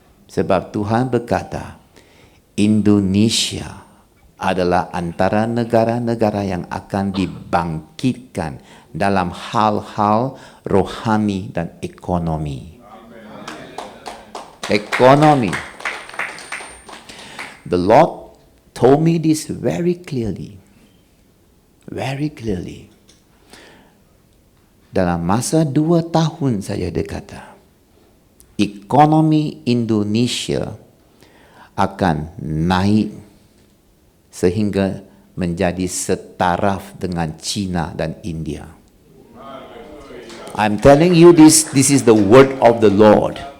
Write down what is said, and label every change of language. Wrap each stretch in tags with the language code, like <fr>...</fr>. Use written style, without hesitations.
<ms>Sebab Tuhan berkata, Indonesia adalah antara negara-negara yang akan dibangkitkan dalam hal-hal rohani dan ekonomi. Ekonomi.</ms> <en>The Lord told me this very clearly. Very clearly.</en> <ms>Dalam masa 2 tahun saja dia kata, ekonomi Indonesia akan naik sehingga menjadi setaraf dengan China dan India.</ms> <en>I'm telling you this is the word of the Lord.</en>